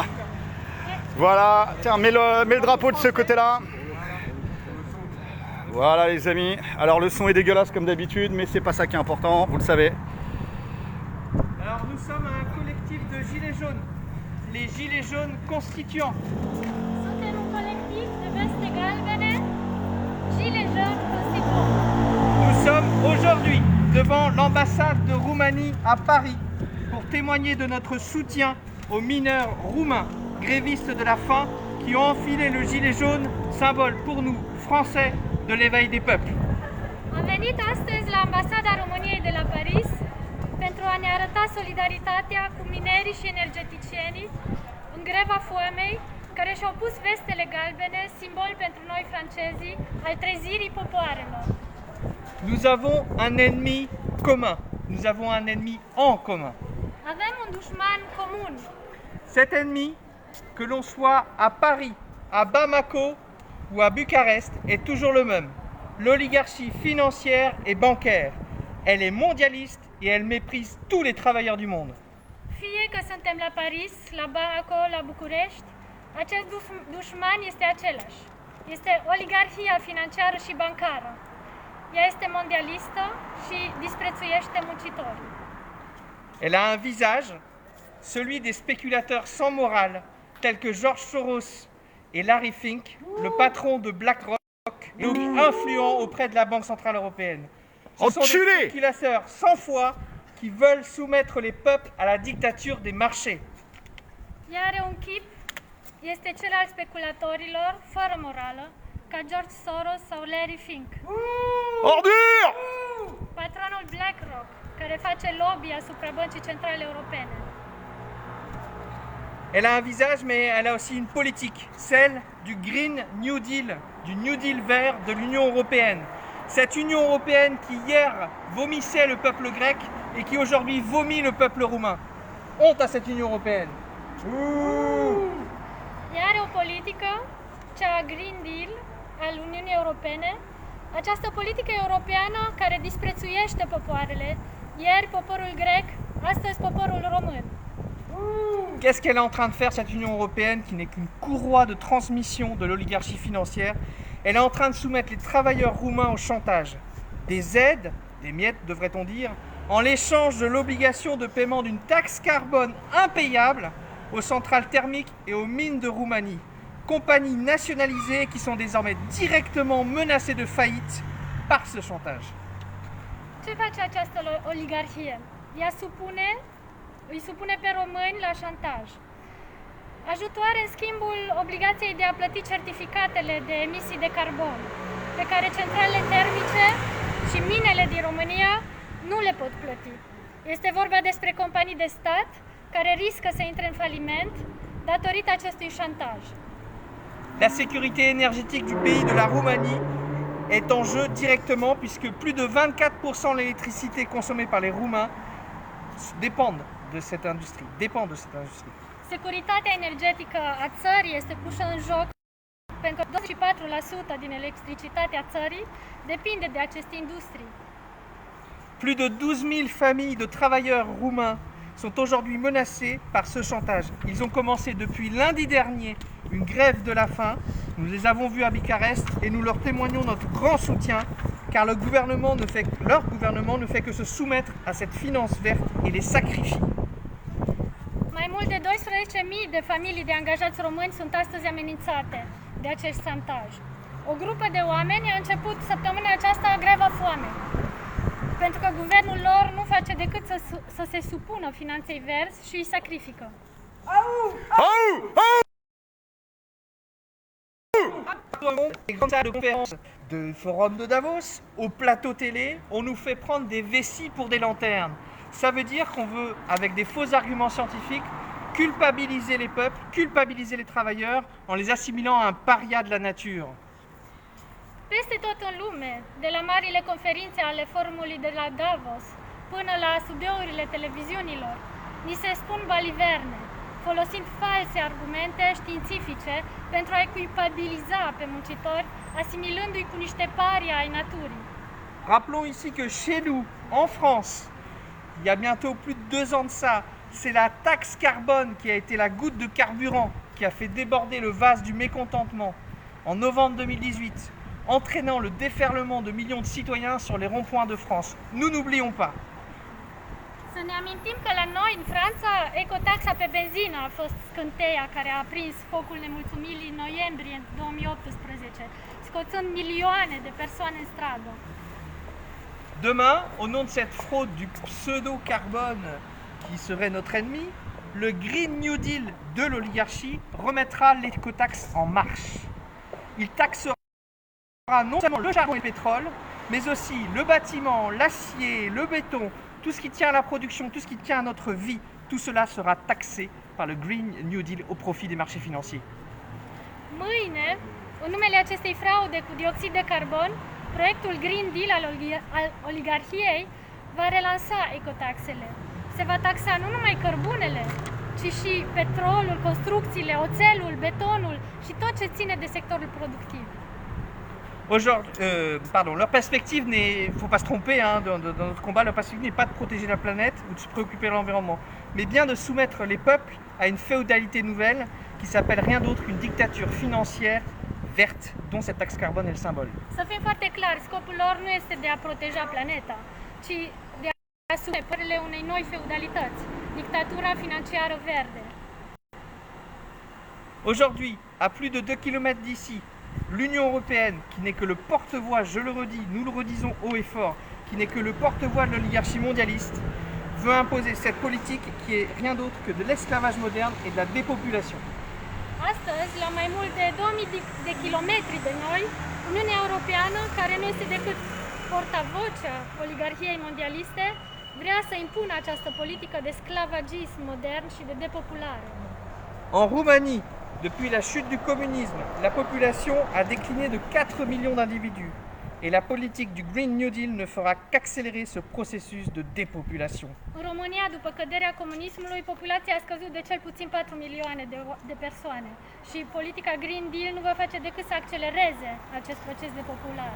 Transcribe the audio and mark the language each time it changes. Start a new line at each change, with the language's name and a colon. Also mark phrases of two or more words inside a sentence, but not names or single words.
French: Voilà, tiens, mets le drapeau de ce côté-là. Voilà les amis, alors le son est dégueulasse comme d'habitude, mais c'est pas ça qui est important, vous le savez. Alors nous sommes un collectif de gilets jaunes, les gilets jaunes constituants.
Romanian: Suntem un colectiv de veste galbene,
French: gilets jaunes constituants. Nous sommes aujourd'hui devant l'ambassade de Roumanie à Paris pour témoigner de notre soutien aux mineurs roumains, grévistes de la faim, qui ont enfilé le gilet jaune, symbole pour nous, Français, de l'éveil des peuples.
Romanian: Am venit astăzi la ambasada României de la Paris pentru a ne arăta solidaritatea cu minerii și energeticienii în greva foamei, care și-au pus vestele galbene, simbol pentru noi francezii al trezirii popoarelor.
French: Nous avons un ennemi commun. Nous avons un ennemi en commun.
Romanian: Avem un dușman comun.
French: Cet ennemi, que l'on soit à Paris, à Bamako ou à Bucarest, est toujours le même. L'oligarchie financière et bancaire. Elle est mondialiste et elle méprise tous les travailleurs du monde.
Romanian: Fie că suntem la Paris, la Bamako, la București, acest dușman este același. Este oligarhia financiară și bancară. Ea este mondialistă și disprețuiește muncitorii.
French: Elle a un visage, celui des spéculateurs sans morale, tels que George Soros et Larry Fink, le patron de BlackRock, et influent auprès de la Banque Centrale Européenne. Ce sont des spéculateurs sans foi qui veulent soumettre les peuples à la dictature des marchés.
Romanian: Ea are un chip, este cel al speculatorilor, fără morală, ca George Soros sau Larry Fink.
French: Ordure!
Romanian: Patronul BlackRock, care face lobby asupra Băncii Centrale Europene.
French: Elle a un visage, mais elle a aussi une politique, celle du Green New Deal, du New Deal vert de l'Union européenne. Cette Union européenne qui hier vomissait le peuple grec et qui aujourd'hui vomit le peuple roumain. Honte à cette Union européenne.
Romanian: Ea are o politică, cea a Green Deal al Uniunii Europene, această politică europeană care disprețuiește popoarele, ieri poporul grec, astăzi poporul român.
French: Qu'est-ce qu'elle est en train de faire, cette Union européenne qui n'est qu'une courroie de transmission de l'oligarchie financière? Elle est en train de soumettre les travailleurs roumains au chantage. Des aides, des miettes devrait-on dire, en l'échange de l'obligation de paiement d'une taxe carbone impayable aux centrales thermiques et aux mines de Roumanie. Compagnies nationalisées qui sont désormais directement menacées de faillite par ce chantage.
Romanian: Ce face această oligarhie? Ea îi supune pe români la șantaj. Ajutoare în schimbul obligației de a plăti certificatele de emisii de carbon, pe care centralele termice și minele din România nu le pot plăti. Este vorba despre companii de stat care riscă să intre în faliment datorită acestui șantaj.
French: La sécurité énergétique du pays de la Roumanie est en jeu directement puisque plus de 24% de l'électricité consommée par les Roumains dépendent de cette industrie.
Romanian: Securitatea energetică a țării este pusă în joc pentru că 24% din electricitatea țării depinde de aceste industrii.
French: Plus de 12 000 familles de travailleurs roumains sont aujourd'hui menacées par ce chantage. Ils ont commencé depuis lundi dernier une grève de la faim. Nous les avons vus à Bucarest et nous leur témoignons notre grand soutien car leur gouvernement ne fait que se soumettre à cette finance verte et les sacrifie.
Romanian: Mai mult de 12.000 de familii de angajați români sunt astăzi amenințate de acest șantaj. O grupă de oameni a început săptămâna aceasta greva guvernul lor nu face decât să se supună finanței verzi și îi sacrifică.
French: Les grandes salles de conférence de forum de Davos, au plateau télé, on nous fait prendre des vessies pour des lanternes. Ça veut dire qu'on veut, avec des faux arguments scientifiques, culpabiliser les peuples, culpabiliser les travailleurs en les assimilant à un paria de la nature.
Romanian: Peste tot în lume, de la marile conferințe ale forumului de la Davos până la studiourile televiziunilor, ni se spun baliverne, folosind false argumente științifice pentru a-i culpabiliza pe muncitori, asimilându-i cu niște paria ai naturii.
French: Rappelons ici que chez nous, en France, il y a bientôt plus de 2 ans de ça, c'est la taxe carbone qui a été la goutte de carburant qui a fait déborder le vase du mécontentement en novembre 2018, entraînant le déferlement de millions de citoyens sur les ronds-points de France. Nous n'oublions pas.
Romanian: Să ne amintim că la noi, în Franța, ecotaxa pe benzină a fost scânteia care a aprins focul nemulțumirii în noiembrie 2018, scoțând milioane de persoane în stradă.
French: Demain, au nom de cette fraude du pseudo-carbone qui serait notre ennemi, le Green New Deal de l'oligarchie remettra l'écotaxe en marche. Il taxera non seulement le charbon et le pétrole, mais aussi le bâtiment, l'acier, le béton, tout ce qui tient à la production, tout ce qui tient à notre vie, tout cela sera taxé par le Green New Deal au profit des marchés financiers.
Romanian: Mâine, în numele acestei fraude cu dioxid de carbon, proiectul Green Deal al oligarhiei va relansa ecotaxele. Se va taxa nu numai cărbunele, ci și petrolul, construcțiile, oțelul, betonul și tot ce ține de sectorul productiv.
French: Leur perspective n'est, faut pas se tromper dans notre combat, leur perspective n'est pas de protéger la planète ou de se préoccuper de l'environnement, mais bien de soumettre les peuples à une féodalité nouvelle qui s'appelle rien d'autre qu'une dictature financière verte dont cette taxe carbone est le symbole.
Romanian: Să fim foarte clari, scopul lor nu este de a proteja planeta, ci de a asume părerile unei noi feudalități, dictatura financiară verde.
French: Aujourd'hui, à plus de 2 km d'ici, l'Union européenne, qui n'est que le porte-voix, je le redis, nous le redisons haut et fort, qui n'est que le porte-voix de l'oligarchie mondialiste, veut imposer cette politique qui est rien d'autre que de l'esclavage moderne et de la dépopulation.
Romanian: Astăzi, la mai mult de 2000 de kilometri de noi, Uniunea Europeană, care nu este decât portavocea oligarhiei mondialiste, vrea să impună această politică de sclavagism modern și de depopulare.
French: En Roumanie, depuis la chute du communisme, la population a décliné de 4 millions d'individus et la politique du Green New Deal ne fera qu'accélérer ce processus de dépopulation.
Romanian: În România, după căderea comunismului, populația a scăzut de cel puțin 4 milioane de persoane și politica Green Deal nu va face decât să accelereze acest proces de populare.